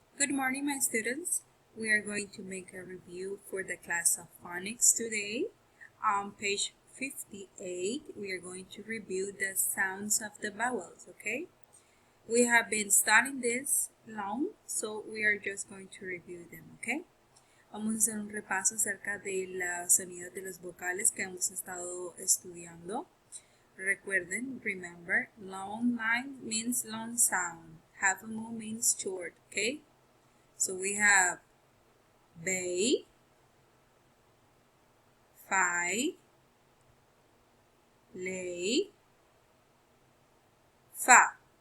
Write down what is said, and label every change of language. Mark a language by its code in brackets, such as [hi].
[en] Good morning, my students. We are going to make a review for the class of phonics today. On page 58, we are going to review the sounds of the vowels, okay? We have been studying this long, so we are just going to review them, okay? [es] Vamos a hacer un repaso acerca de los sonidos de los vocales que hemos estado estudiando. Recuerden, [en] remember, long line means long sound. Half a moon means short, okay? So we have bay, fi, lay, fa,